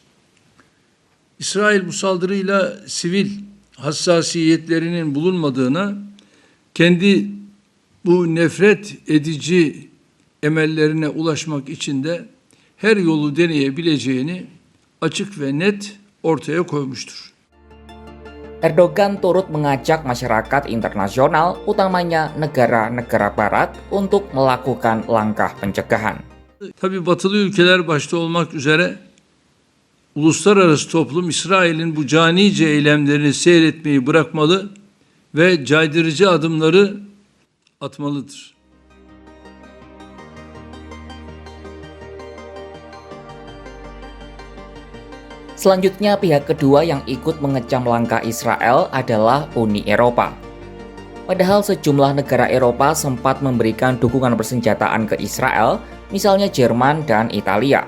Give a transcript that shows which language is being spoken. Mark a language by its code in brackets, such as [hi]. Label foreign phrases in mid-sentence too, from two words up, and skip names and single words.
[tr] İsrail bu saldırıyla sivil hassasiyetlerinin bulunmadığına, kendi bu nefret edici emellerine ulaşmak için de her yolu deneyebileceğini açık ve net ortaya koymuştur. [id] Erdogan turut mengajak masyarakat internasional, utamanya negara-negara barat, untuk melakukan langkah pencegahan. [tr] Tabii batılı ülkeler başta olmak üzere uluslararası toplum İsrail'in bu canice eylemlerini seyretmeyi bırakmalı ve caydırıcı adımları atmalıdır. [id] Selanjutnya, pihak kedua yang ikut mengecam langkah Israel adalah Uni Eropa. Padahal sejumlah negara Eropa sempat memberikan dukungan persenjataan ke Israel, misalnya Jerman dan Italia.